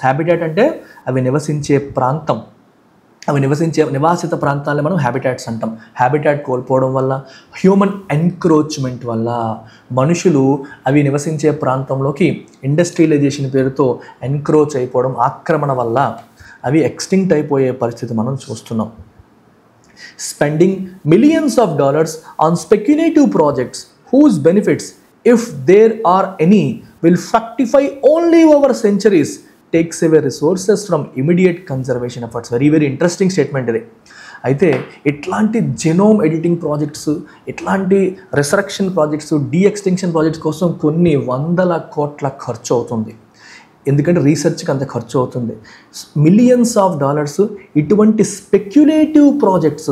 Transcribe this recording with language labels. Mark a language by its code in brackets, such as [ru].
[te] Habitat అంటే అవి నివసించే ప్రాంతం, అవి నివాసిత ప్రాంతాలని మనం హ్యాబిటాట్స్ అంటాం. హ్యాబిటాట్ కోల్పోవడం వల్ల, హ్యూమన్ ఎన్క్రోచ్మెంట్ వల్ల, మనుషులు అవి నివసించే ప్రాంతంలోకి ఇండస్ట్రియలైజేషన్ పేరుతో ఎన్క్రోచ్ అయిపోవడం, ఆక్రమణ వల్ల అవి ఎక్స్టింక్ట్ అయిపోయే పరిస్థితి మనం చూస్తున్నాం. [en] Spending millions of dollars on speculative projects whose benefits, if there are any, will fructify only over centuries, takes away resources from immediate conservation efforts. Very, very interesting statement ఇది. [te] అయితే ఇట్లాంటి జెనోమ్ ఎడిటింగ్ ప్రాజెక్ట్స్, ఇట్లాంటి resurrection projects, డీఎక్స్టింక్షన్ projects కోసం కొన్ని వందల కోట్ల ఖర్చు అవుతుంది. ఎందుకంటే రీసెర్చ్కి అంత ఖర్చు అవుతుంది. మిలియన్స్ ఆఫ్ డాలర్స్ ఇటువంటి స్పెక్యులేటివ్ ప్రాజెక్ట్స్.